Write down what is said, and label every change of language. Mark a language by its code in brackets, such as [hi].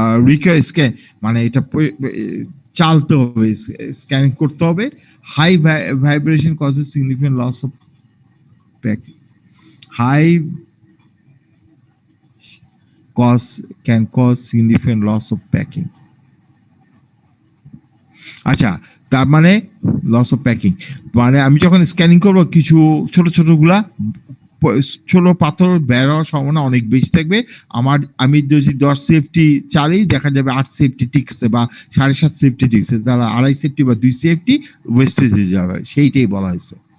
[bn] Require scan মানে এটা চালতে হবে, স্ক্যানিং করতে হবে। [en] High vibration causes significant loss of packing. High can cause significant loss of packing. [bn] আচ্ছা, তার মানে লস অফ প্যাকিং মানে আমি যখন স্ক্যানিং করবো কিছু ছোট ছোট গুলা ছোট পাথর বের হওয়ার সম্ভাবনা অনেক বেশি থাকবে। আমি যদি 10 সেফটি চালি দেখা যাবে 8 সেফটি টিকছে বা 7.5 সেফটি টিকছে, তারা 2.5 সেফটি বা 2 সেফটি ওয়েস্টেজে যাবে, সেইটাই বলা হয়েছে।